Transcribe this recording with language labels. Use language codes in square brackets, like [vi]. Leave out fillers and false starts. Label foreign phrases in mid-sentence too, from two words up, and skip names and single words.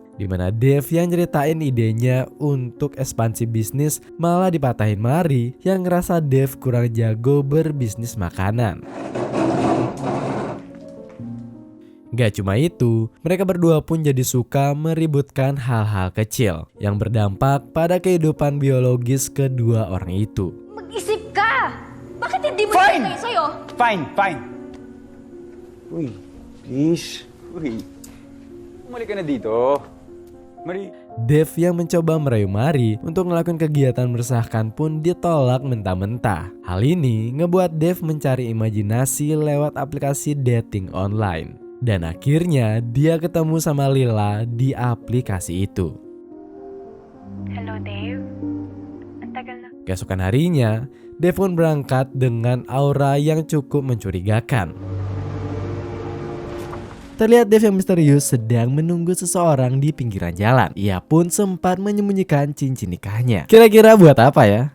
[id] Dimana Dave yang nyeritain idenya untuk ekspansi bisnis malah dipatahin Mari yang ngerasa Dave kurang jago berbisnis makanan. Gak cuma itu, mereka berdua pun jadi suka meributkan hal-hal kecil yang berdampak pada kehidupan biologis kedua orang itu. [tl] Mag-isip ka! Bakit hindi mo Fine! nilagay sa'yo? Fine. Uy, please. Uy, umalik ka na dito. Mari. [id] Dave yang mencoba merayu Mari untuk melakukan kegiatan meresahkan pun ditolak mentah-mentah. Hal ini ngebuat Dave mencari imajinasi lewat aplikasi [en] dating online. [id] Dan akhirnya dia ketemu sama Lila di aplikasi itu. [tl] Hello, Dave. Ang tagal na. [id] Keesokan harinya, Dave pun berangkat dengan aura yang cukup mencurigakan. Terlihat Dave yang misterius sedang menunggu seseorang di pinggiran jalan. Ia pun sempat menyembunyikan cincin nikahnya. Kira-kira buat apa ya?